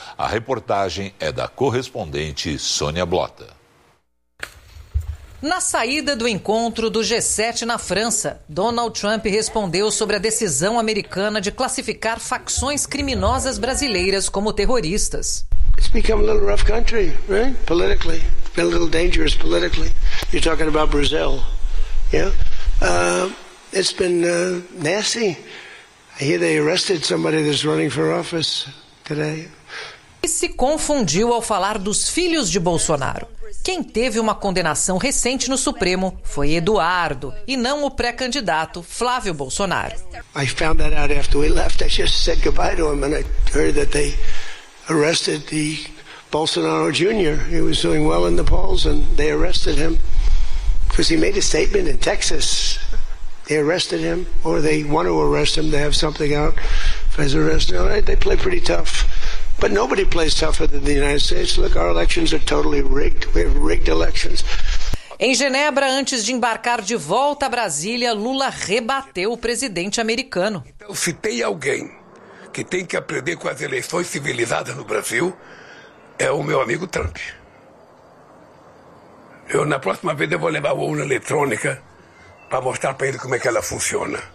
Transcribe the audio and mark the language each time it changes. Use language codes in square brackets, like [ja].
[pt] A reportagem é da correspondente Sônia Blota. Na saída do encontro do G7 na França, Donald Trump respondeu sobre a decisão americana de classificar facções criminosas brasileiras como terroristas. [en] It's become a little rough country, right? Politically. It's been a little dangerous politically. You're talking about Brazil. Yeah? It's been nasty. I hear they arrested somebody that's running for office today. [pt] E se confundiu ao falar dos filhos de Bolsonaro. Quem teve uma condenação recente no Supremo foi Eduardo, e não o pré-candidato Flávio Bolsonaro. [en] I found that out after we left. I just said goodbye to him and I heard that they arrested the Bolsonaro Jr. He was doing well in the polls and they arrested him because he made a statement in Texas. They arrested him or they want to arrest him. They have something out for his arrest. They play pretty tough. But nobody plays tougher than the United States. Look, our elections are totally rigged. We have rigged elections. [pt] Em Genebra, antes de embarcar de volta a Brasília, Lula rebateu o presidente americano. Então, se tem alguém que tem que aprender com as eleições civilizadas no Brasil, é o meu amigo Trump. Eu, na próxima vez, eu vou levar uma urna eletrônica para mostrar para ele como é que ela funciona.